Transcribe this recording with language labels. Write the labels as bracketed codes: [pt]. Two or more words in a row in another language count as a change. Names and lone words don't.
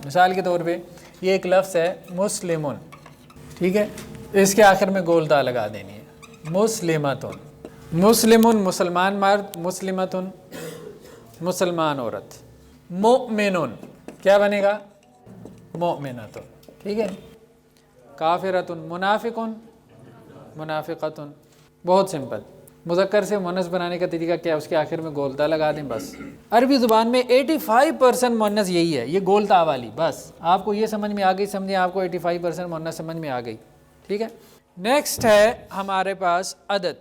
[ur] مثال کے طور پہ یہ ایک لفظ ہے مسلمن، ٹھیک ہے، اس کے آخر میں گولتا لگا دینی ہے. مسلمتن، مسلمن مسلمان مرد، مسلمتن مسلمان عورت. مؤمنن کیا بنے گا؟ مؤمنتن. ٹھیک ہے. کافرتن، منافقن منافقتن. بہت سمپل. مذکر سے مؤنث بنانے کا طریقہ کیا ہے؟ اس کے آخر میں گولتا لگا دیں بس. عربی زبان میں 85% مؤنث یہی ہے، یہ گولتا والی. بس آپ کو یہ سمجھ میں آ گئی، سمجھیں آپ کو 85% مؤنث سمجھ میں آ گئی. ٹھیک ہے. نیکسٹ ہے ہمارے پاس عدد.